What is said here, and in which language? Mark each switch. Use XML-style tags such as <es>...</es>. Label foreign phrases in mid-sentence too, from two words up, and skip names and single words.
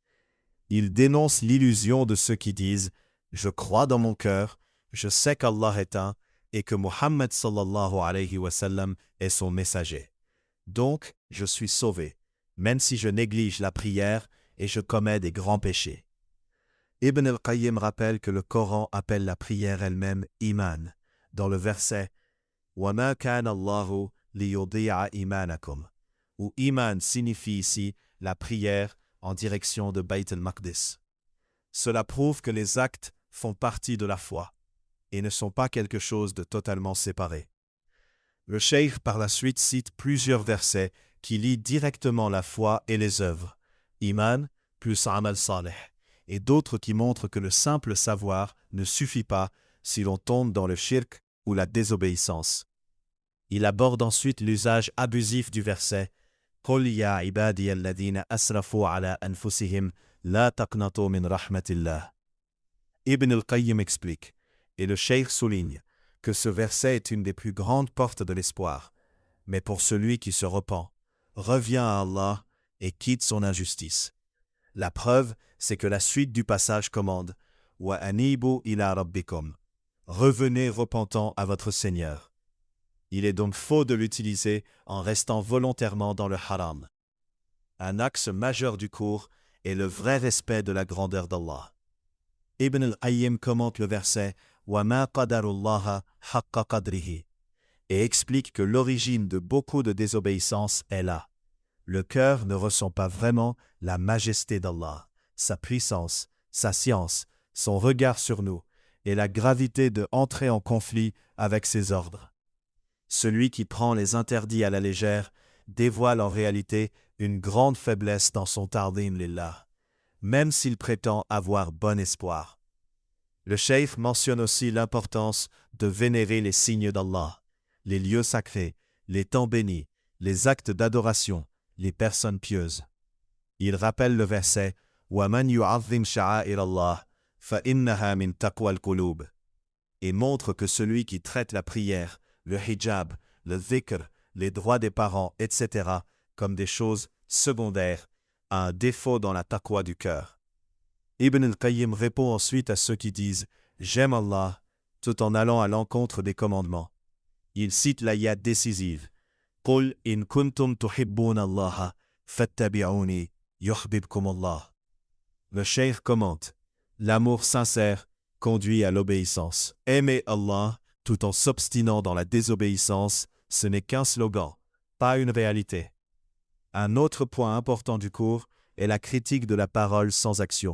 <fr>Il dénonce l'illusion de ceux qui disent « Je crois dans mon cœur, je sais qu'Allah est un et que Muhammad</fr> <ar>صلى الله عليه وسلم</ar> <fr>est son messager. Donc, je suis sauvé, même si je néglige la prière et je commets des grands péchés. » Ibn al-Qayyim rappelle que le Coran appelle la prière elle-même iman, dans le verset «</fr> <ar>وما كان الله ليضيع إيمانكم</ar> <fr>» où iman signifie ici la prière en direction de Bayt al-Maqdis. Cela prouve que les actes font partie de la foi et ne sont pas quelque chose de totalement séparé. Le cheikh par la suite cite plusieurs versets qui lient directement la foi et les œuvres, iman plus</fr> <ar>عمل صالح,</ar> <fr>et d'autres qui montrent que le simple savoir ne suffit pas si l'on tombe dans le shirk ou la désobéissance. Il aborde ensuite l'usage abusif du verset «</fr> <ar>قل يا عبادي الذين أسرفوا على أنفسهم لا تقنطوا من رحمة الله</ar> <fr>» Ibn al-Qayyim explique, et le cheikh souligne, que ce verset est une des plus grandes portes de l'espoir, mais pour celui qui se repent, revient à Allah et quitte son injustice. La preuve, c'est que la suite du passage commande «</fr> <ar>وأنيبوا إلى ربكم</ar> <fr>» revenez repentant à votre Seigneur. Il est donc faux de l'utiliser en restant volontairement dans le haram. Un axe majeur du cours est le vrai respect de la grandeur d'Allah. Ibn al-Qayyim commente le verset «</fr> <ar>وما قدروا الله حق قدره</ar> <fr>» et explique que l'origine de beaucoup de désobéissances est là. Le cœur ne ressent pas vraiment la majesté d'Allah, sa puissance, sa science, son regard sur nous et la gravité de entrer en conflit avec ses ordres. Celui qui prend les interdits à la légère dévoile en réalité une grande faiblesse dans son</fr> <ar>تعظيم لله,</ar> <fr>même s'il prétend avoir bon espoir. Le cheikh mentionne aussi l'importance de vénérer les signes d'Allah, les lieux sacrés, les temps bénis, les actes d'adoration, les personnes pieuses. Il rappelle le verset «</fr> <ar>ومن يعظم شعائر الله فإنها من تقوى القلوب</ar> <fr>» et montre que celui qui traite la prière, le hijab, le dhikr, les droits des parents, etc. comme des choses secondaires, a un défaut dans la taqwa du cœur. Ibn al-Qayyim répond ensuite à ceux qui disent « J'aime Allah » tout en allant à l'encontre des commandements. Il cite l'ayat décisive «</fr> <ar>قل إن كنتم تحبون الله فاتبعوني يحببكم الله</ar> <fr>» Le cheikh commente « L'amour sincère conduit à l'obéissance. Aimer Allah tout en s'obstinant dans la désobéissance, ce n'est qu'un slogan, pas une réalité. » Un autre point important du cours est la critique de la parole sans action.</fr>